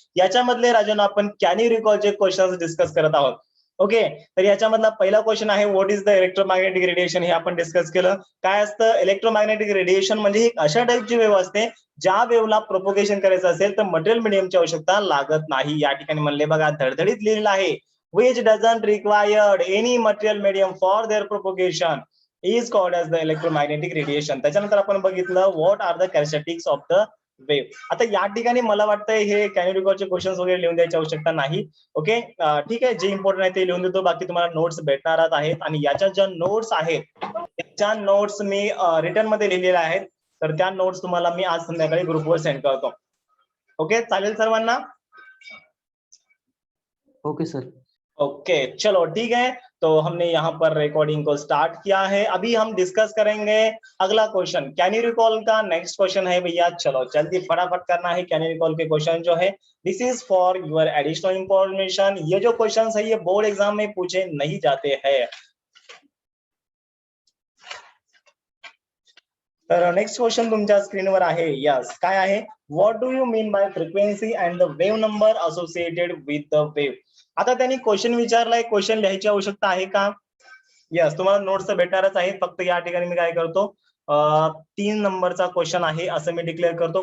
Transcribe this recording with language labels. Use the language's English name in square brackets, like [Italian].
[Marathi] याच्यामधले राजांना आपण can you रिकॉलचे questions discuss करत आहोत. ओके, तर याच्यामधला पहिला क्वेश्चन आहे [English] what is the electromagnetic radiation, [Marathi] हे आपण डिस्कस केलं. काय असतं इलेक्ट्रोमॅग्नेटिक रेडिएशन? म्हणजे एक अशा टाईपची वेव्ह असते ज्या वेव्हला प्रोपोगेशन करायचं असेल तर मटेरियल मीडियमची आवश्यकता लागत नाही. या ठिकाणी म्हणले बघा, धडधडीत लिहिलेलं आहे [English] which doesn't require any material medium for their propagation is called as the electromagnetic radiation. [Marathi] त्याच्यानंतर आपण बघितलं [English] what are the characteristics of the wave. [Marathi] आता या ठिकाणी मला वाटतंय हे कॅनोरिकॉलचे क्वेश्चन्स वगैरे लिहून द्यायची आवश्यकता नाही. ओके, ठीक आहे, जे इम्पॉर्टंट आहे ते लिहून देतो. बाकी तुम्हाला नोट्स भेटणारच आहेत आणि याच्या ज्या नोट्स आहेत त्या नोट्स मी रिटर्न मध्ये लिहिलेल्या आहेत. तर त्या नोट्स तुम्हाला मी आज संध्याकाळी ग्रुपवर सेंड करतो. ओके, चालेल सर्वांना? Okay sir. [Hindi] ओके, चलो ठीक है. तो हमने यहाँ पर रिकॉर्डिंग को स्टार्ट किया है. अभी हम डिस्कस करेंगे अगला क्वेश्चन. कैन यू रिकॉल का नेक्स्ट क्वेश्चन है भैया. चलो जल्दी फटाफट करना है. [English] can you recall के question [Hindi] जो है [English] This is for your additional information. [Hindi] ये जो क्वेश्चन है ये बोर्ड एग्जाम में पूछे नहीं जाते हैं. [Marathi] तर नेक्स्ट क्वेश्चन तुमच्या स्क्रीनवर आहे. [English] yes, [Marathi] काय आहे? [English] What do you mean by frequency and the wave number associated with the wave. [Marathi] आता त्यांनी क्वेश्चन विचारलाय, क्वेश्चन लिहायची आवश्यकता आहे का? यस, तुम्हाला नोट्स भेटणारच आहेत. फक्त या ठिकाणी मी काय करतो, 3 नंबरचा क्वेश्चन आहे असं मी डिक्लेअर करतो.